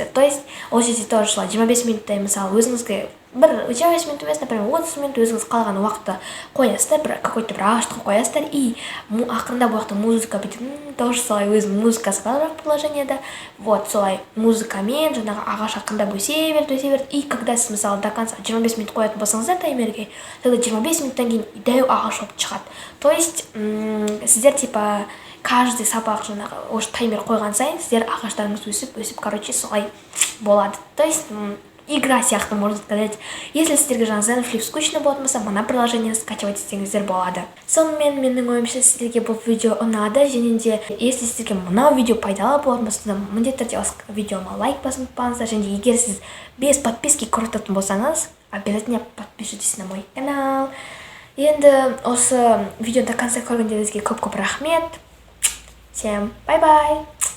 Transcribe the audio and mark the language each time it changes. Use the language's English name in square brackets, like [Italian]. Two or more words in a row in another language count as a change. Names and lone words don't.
[Russian] То есть, [Kazakh] ол жерде тоже 25 минуттай, мысалы, өзіңізге 25 минут емес, например, 30 минут өзіңіз қалған уақытта қоясыздар, какой-то бір ағашты қоясыздар, и ақырында бұл жақта музыка бүйтіп, тоже солай өзінің музыкасы бар приложениеде. Вот, солай музыкамен ағаш ақырында өсе берді, [Russian] и когда [Kazakh] сіз, мысалы, [Russian] до конца [Kazakh] 25 минут қоятын болсаңыздар таймерге, тогда 25 минуттан кейін дәу ағаш болып шығады. [Russian] То есть, [Kazakh] сіздер каждый сабақ таймер қойған сайын, сіздер ағаштарыңыз өсіп, солай болады. [Russian] То есть, [Kazakh] игра сияқты, [Russian] можно сказать. [Kazakh] Если сіздерге жаңа Zenflip скучно болатын болса, мына приложениені скачивать етсеңіздер болады. Сонымен менің ойымша сіздерге бұл видео ұнады, және де если сіздерге мынау видео пайдалы болатын болса, міндетті түрде видеома лайк басып ұтпаңыздар, және егер сіз [Russian] без подписки [Kazakh] көріп болсаңыз, [Russian] обязательно подпишитесь на мой канал. [Kazakh] Енді осы видеоны [Russian] до конца [Kazakh] көргендеріңізге көп рахмет. [Russian] Всем бай-бай!